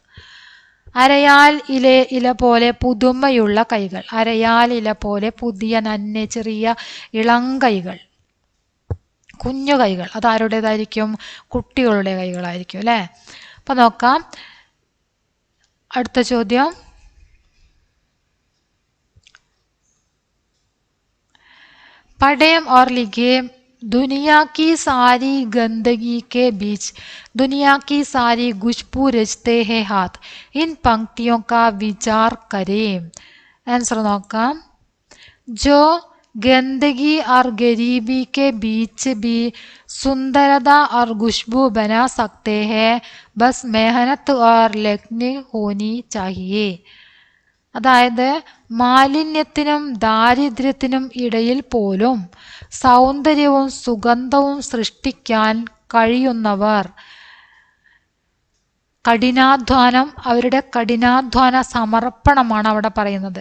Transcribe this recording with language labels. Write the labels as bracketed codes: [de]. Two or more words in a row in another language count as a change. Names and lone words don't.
[ml] അരയാൽ ഇല പോലെ പുതുമയുള്ള കൈകൾ. അരയാൽ ഇല പോലെ പുതിയ നന്നെ ചെറിയ ഇളം കൈകൾ, കുഞ്ഞു കൈകൾ. അത് ആരുടേതായിരിക്കും? കുട്ടികളുടെ കൈകളായിരിക്കും അല്ലേ. അപ്പൊ നോക്കാം അടുത്ത ചോദ്യം. [hi] पढ़ें और लिखें दुनिया की सारी गंदगी के बीच दुनिया की सारी खुशबू रचते हैं हाथ. इन पंक्तियों का विचार करें. [ml] आंसर നോക്കാം. [hi] जो गंदगी और गरीबी के बीच भी सुंदरता और खुशबू बना सकते हैं, बस मेहनत और लगन होनी चाहिए. [ml] അതായത് മാലിന്യത്തിനും ദാരിദ്ര്യത്തിനും ഇടയിൽ പോലും സൗന്ദര്യവും സുഗന്ധവും സൃഷ്ടിക്കാൻ കഴിയുന്നവർ അവരുടെ കഠിനാധ്വാന സമർപ്പണമാണ് അവിടെ പറയുന്നത്.